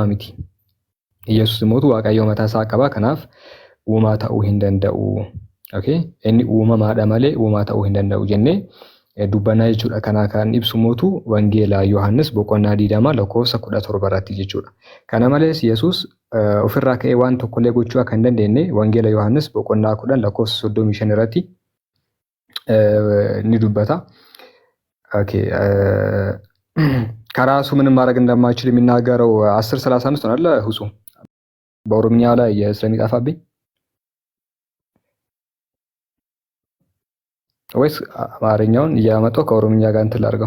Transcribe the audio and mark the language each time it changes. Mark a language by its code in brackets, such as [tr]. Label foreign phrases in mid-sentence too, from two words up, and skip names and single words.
[om] miti Yesuus mootu waaqayyoo mataa isaa qaba kanaaf uumaa ta'uu hin danda'u okay inni uumamaadha malee uumaa ta'uu hin danda'u jennee dubbannaa jechuudha kana kan ibsu mootu wangeela Yohaannis boqonnaa 20 lakkoofsa 17 irratti jechuudha kana malees Yesuus ofirraa ka'ee waan tokkollee gochuu akka hin dandeenye wangeela Yohaannis boqonnaa 10 lakkoofsa 35 irratti ni dubbata [am] okay ከራሱ ምንም ማድረግ እንደማይችል የሚናገረው 10:35 ነው አይደል ሁሱ በኦሮምኛ ላይ ስለሚጣፋብኝ ወይስ አማርኛውን እያመጣሁ ከኦሮምኛ ጋር እንትን ላድርገው